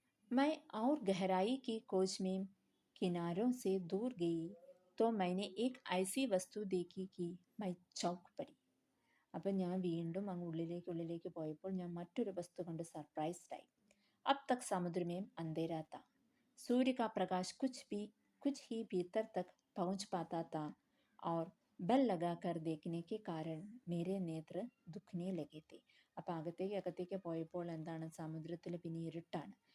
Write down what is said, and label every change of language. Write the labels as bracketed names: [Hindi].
[Hindi] मैं और गहराई की खोज में किनारों से दूर गई तो मैंने एक ऐसी वस्तु देखी कि मैं चौंक पड़ी. [Malayalam] അപ്പം ഞാൻ വീണ്ടും അങ്ങ് ഉള്ളിലേക്ക് പോയപ്പോൾ ഞാൻ മറ്റൊരു വസ്തു കണ്ട് സർപ്രൈസ്ഡായി. [Hindi] अब तक समुद्र में अंधेरा था, सूर्य का प्रकाश कुछ ही भीतर तक पहुंच पाता था और बल लगाकर देखने के कारण मेरे नेत्र दुखने लगे थे. [Malayalam] അപ്പം അകത്തേക്ക് പോയപ്പോൾ എന്താണ്, സമുദ്രത്തിൽ പിന്നെ ഇരുട്ടാണ്.